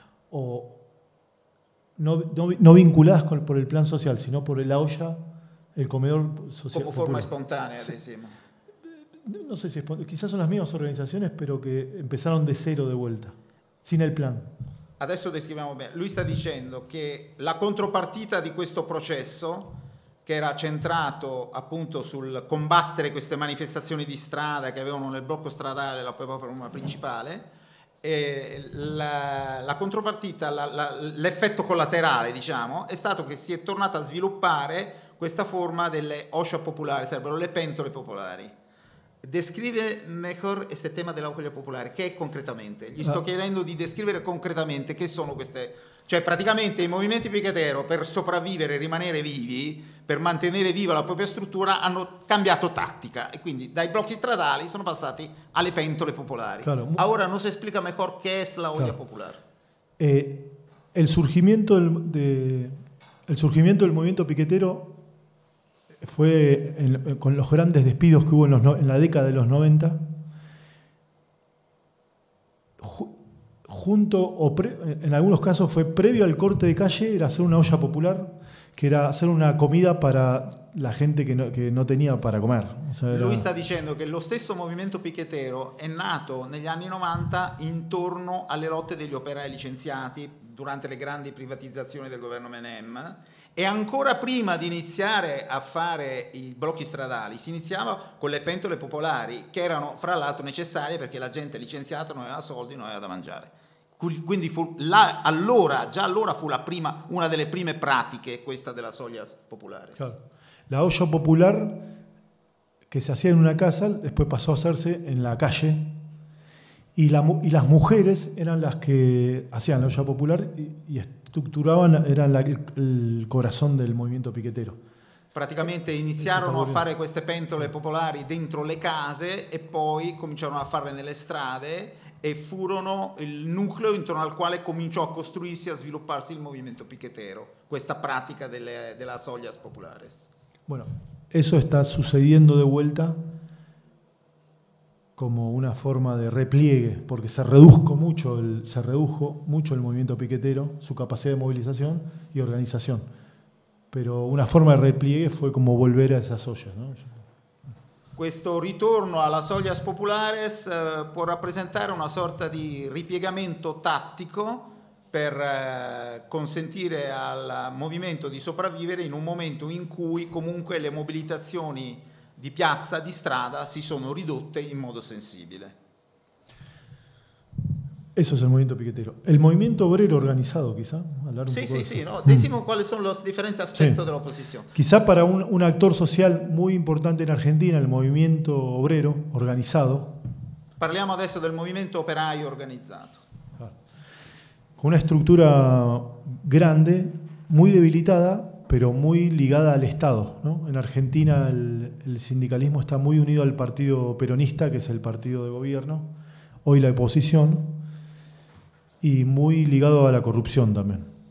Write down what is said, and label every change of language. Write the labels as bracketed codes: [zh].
[es] O no vinculadas por el plan social, sino por la olla, el comedor social. Como forma espontánea, decimos. No sé si quizás son las mismas organizaciones, pero que empezaron de cero de vuelta, sin el plan. [it] Adesso descriviamo bene. Lui sta dicendo che la contropartita di questo processo, che era centrato appunto sul combattere queste manifestazioni di strada che avevano nel blocco stradale la forma principale. E la contropartita, l'effetto collaterale, diciamo, è stato che si è tornata a sviluppare questa forma delle ollas popolari, sarebbero le pentole popolari. Descrive meglio questo tema della olla popolare, che è concretamente? Gli sto chiedendo di descrivere concretamente che sono queste, cioè praticamente i movimenti piquetero, per sopravvivere e rimanere vivi, per mantenere viva la propria struttura, hanno cambiato tattica e quindi dai blocchi stradali sono passati alle pentole popolari. [es] Claro. Ahora nos explica mejor qué es la olla popolare. El surgimiento del movimiento piquetero fue con los grandes despidos que hubo en la década de los 90. junto, o en algunos casos fue previo al corte de calle, era hacer una olla popular, que era hacer una comida para la gente que no tenía para comer. [it] O sea, lui sta dicendo che lo stesso movimento picchettero è nato negli anni 90 intorno alle lotte degli operai licenziati durante le grandi privatizzazioni del governo Menem, e ancora prima di iniziare a fare i blocchi stradali si iniziava con le pentole popolari, che erano fra l'altro necessarie perché la gente licenziata non aveva soldi, non aveva da mangiare. Quindi fu là, allora, già allora fu la prima, una delle prime pratiche, questa della soglia popolare. [es] Claro. La olla popular que se hacía en una casa, después pasó a hacerse en la calle. Y las mujeres eran las que hacían la olla popular y estructuraban, eran el corazón del movimiento piquetero. [it] Praticamente iniziarono a fare queste pentole popolari dentro le case e poi cominciarono a farle nelle strade e furono il nucleo intorno al quale cominciò a costruirsi e a svilupparsi il movimento piquetero, questa pratica della soglia popolare. [es] Bueno, eso está sucediendo de vuelta como una forma de repliegue, porque se redujo mucho el movimiento piquetero, su capacidad de movilización y organización. Pero una forma de repliegue fue como volver a esas ollas, ¿no? [it] Questo ritorno alla ollas populares può rappresentare una sorta di ripiegamento tattico per consentire al movimento di sopravvivere in un momento in cui comunque le mobilitazioni di piazza, di strada, si sono ridotte in modo sensibile. [es] Eso es el movimiento piquetero. El movimiento obrero organizado, quizá. [it] Decimo quali sono i diversi aspetti dell'opposizione. [es] Quizá para un actor social muy importante en Argentina, el movimiento obrero organizado. [it] Parliamo adesso del movimiento operaio organizzato. [es] Con una estructura grande, muy debilitada, pero muy ligada al Estado, ¿no? En Argentina el sindicalismo está muy unido al partido peronista, que es el partido de gobierno, hoy la oposición, y muy ligado a la corrupción también.